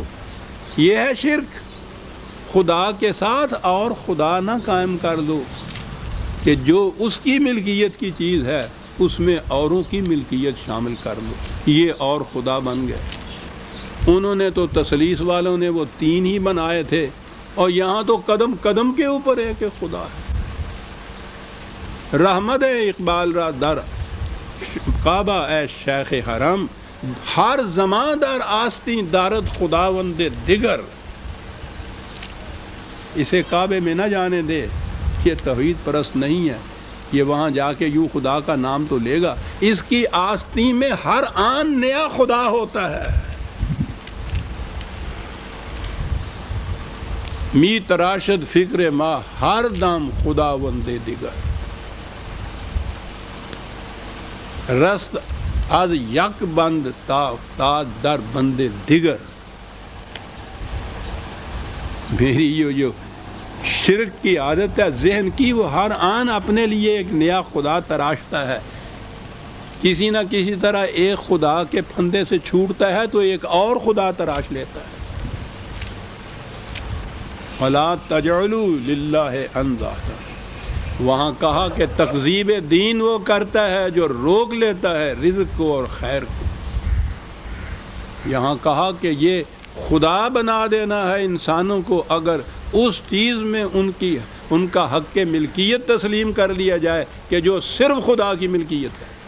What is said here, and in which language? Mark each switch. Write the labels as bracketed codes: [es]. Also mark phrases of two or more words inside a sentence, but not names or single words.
[ur] یہ ہے شرک، خدا کے ساتھ اور خدا نہ قائم کر دو کہ جو اس کی ملکیت کی چیز ہے اس میں اوروں کی ملکیت شامل کر دو، یہ اور خدا بن گئے۔ انہوں نے تو تثلیث والوں نے وہ تین ہی بنائے تھے، اور یہاں تو قدم قدم کے اوپر ہے کہ خدا ہے۔ [fa] رحمت اقبال را در کعبہ اے شیخ حرم، ہر زمان در آستین دارد خداوند دیگر۔ [ur] اسے کعبے میں نہ جانے دے، یہ توحید پرست نہیں ہے، یہ وہاں جا کے یوں خدا کا نام تو لے گا، اس کی آستین میں ہر آن نیا خدا ہوتا ہے۔ [fa] می تراشد فکر ما ہر دم خداوند دیگر، رست از یک بند تا در بند دیگر۔ [ur] میری یہ جو شرک کی عادت ہے ذہن کی، وہ ہر آن اپنے لیے ایک نیا خدا تراشتا ہے، کسی نہ کسی طرح ایک خدا کے پھندے سے چھوٹتا ہے تو ایک اور خدا تراش لیتا ہے۔ [ar] وَلَا تَجْعَلُوا لِلَّهِ أَنْدَادًا، [ur] وہاں کہا کہ تکذیب دین وہ کرتا ہے جو روک لیتا ہے رزق کو اور خیر کو۔ یہاں کہا کہ یہ خدا بنا دینا ہے انسانوں کو اگر اس چیز میں ان کی ان کا حق ملکیت تسلیم کر لیا جائے کہ جو صرف خدا کی ملکیت ہے۔